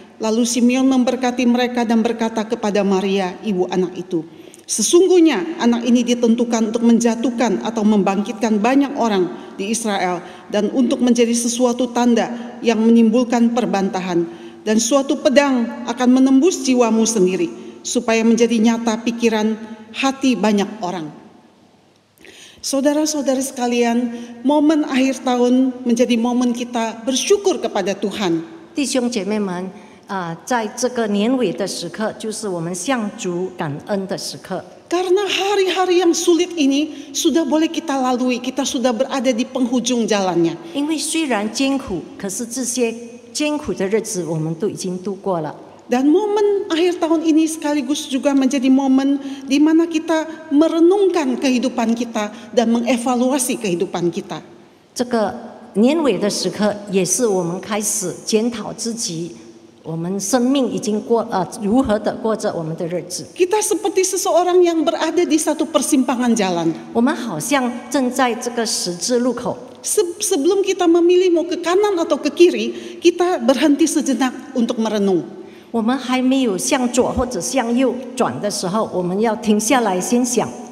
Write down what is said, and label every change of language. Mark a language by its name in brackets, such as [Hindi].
[Indonesian] Lalu Simeon memberkati mereka dan berkata kepada Maria, ibu anak itu, "Sesungguhnya anak ini ditentukan untuk menjatuhkan atau membangkitkan banyak orang di Israel dan untuk menjadi sesuatu tanda yang menimbulkan perbantahan, dan suatu pedang akan menembus jiwamu sendiri supaya menjadi nyata pikiran hati banyak orang." Saudara-saudari sekalian, momen akhir tahun menjadi momen kita bersyukur kepada Tuhan. [Chinese] 弟兄姐妹们，在这个年尾的时刻，就是我们向主感恩的时刻。 [Indonesian] Karena hari-hari yang sulit ini sudah boleh kita lalui, kita sudah berada di penghujung jalannya. [Chinese] 因为虽然艰苦，可是这些艰苦的日子我们都已经度过了。 [Indonesian] Dan momen akhir tahun ini sekaligus juga menjadi momen di mana kita merenungkan kehidupan kita dan mengevaluasi kehidupan kita. [Chinese] 这个年尾的时刻，也是我们开始检讨自己，我们生命已经如何的过着我们的日子。 [Indonesian] Kita seperti seseorang yang berada di satu persimpangan jalan. [Chinese] 我们好像正在这个十字路口。 [Indonesian] sebelum kita memilih mau ke kanan atau ke kiri, kita berhenti sejenak untuk merenung. [Chinese] 我们还没有向左或者向右转的时候，我们要停下来先想。